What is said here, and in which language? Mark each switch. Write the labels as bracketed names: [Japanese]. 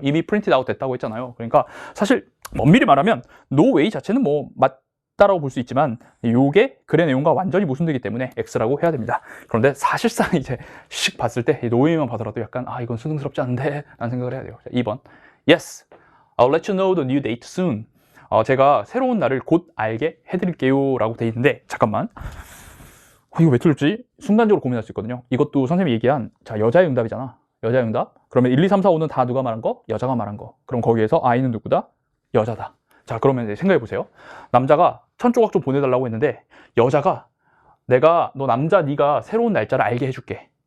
[Korean] 이미 [English] printed out [Korean] 됐다고 했잖아요. 그러니까 사실 엄밀히 말하면 [English] no way [Korean] 자체는 뭐 맞다라고 볼 수 있지만 요게 글의 내용과 완전히 모순되기 때문에 X라고 해야 됩니다. 그런데 사실상 이제 씩 봤을 때 [English] no way [Korean] 만 봐더라도 약간 이건 수능스럽지 않은데 라는 생각을 해야 돼요. 자, 2번 [English] Yes, I'll let you know the new date soon. [Korean] 제가 새로운 날을 곧 알게 해드릴게요 라고 돼 있는데 잠깐만 이거 왜 틀렸지? 순간적으로 고민할 수 있거든요. 이것도 선생님이 얘기한 자 여자의 응답이잖아. 여자의 응답. 그러면 1, 2, 3, 4, 5는 다 누가 말한 거? 여자가 말한 거. 그럼 거기에서 I는 누구다? 여자다. 자, 그러면 이제 생각해 보세요. 남자가 천 조각 좀 보내달라고 했는데 여자가 너 남자 네가 새로운 날짜를 알게 해줄게.